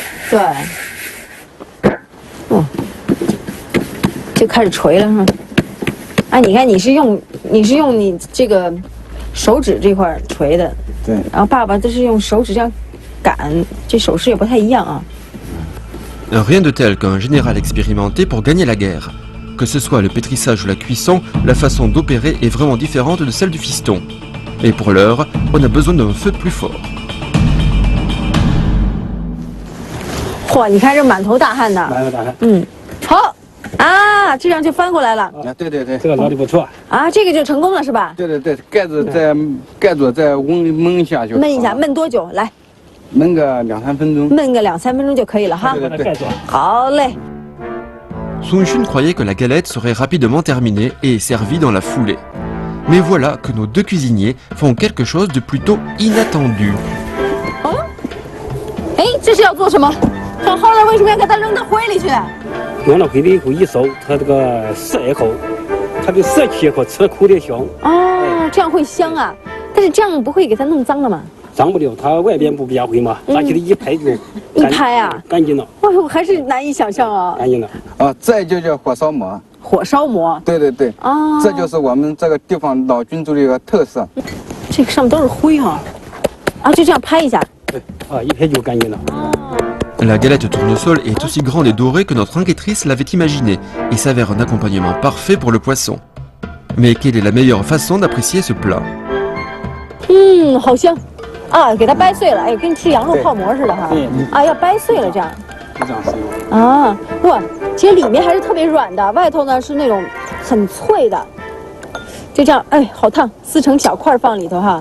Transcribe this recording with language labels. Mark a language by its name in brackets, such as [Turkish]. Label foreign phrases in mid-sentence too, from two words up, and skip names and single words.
[Chinese] 对。就开始锤了是吧？哎，你看你是用你这个手指这块锤的，对。然后爸爸这是用手指这样擀，这手势也不太一样啊。 [French] Rien de tel qu'un général expérimenté pour gagner la guerre. Que ce soit le pétrissage ou la cuisson, la façon d'opérer est vraiment différente de celle du fiston. Et pour l'heure, on a besoin d'un feu plus fort. [Chinese] 嚯，你看这满头大汗的。满头大汗。好啊，这样就翻过来了。对对对，这个老的不错。啊，这个就成功了是吧？对对对，盖住再焖一下就。焖一下，焖多久？来。焖个2-3分钟，焖个2-3分钟就可以了哈。好嘞。 [French] Sun Xun croyait que la galette serait rapidement terminée et servie dans la foulée. Mais voilà que nos deux cuisiniers font quelque chose de plutôt inattendu. [Chinese] 哎，这是要做什么？放后来为什么要给它扔到灰里去？扔到灰里以后一烧，它这个涩一口，它就涩气一口，吃苦的香。哦，这样会香啊。但是这样不会给它弄脏了吗？脏不了，它外边不比较灰嘛，拿起来一拍就一拍啊，干净了。哎呦，还是难以想象啊。干净了。啊，这就叫火烧馍。火烧馍。对对对。哦。这就是我们这个地方老君族的一个特色。这个上面都是灰哈。啊，就这样拍一下。对。啊，一拍就干净了。哦。 [French] La galette tournesol est aussi grande et dorée que notre enquêtrice l'avait imaginé et s'avère un accompagnement parfait pour le poisson. Mais quelle est la meilleure façon d'apprécier ce plat? [Chinese] 好香啊！给它掰碎了，哎，跟吃羊肉泡馍似的哈。啊，要掰碎了这样。啊，哇，其实里面还是特别软的，外头呢是那种很脆的。就这样，哎，好烫，撕成小块放里头哈。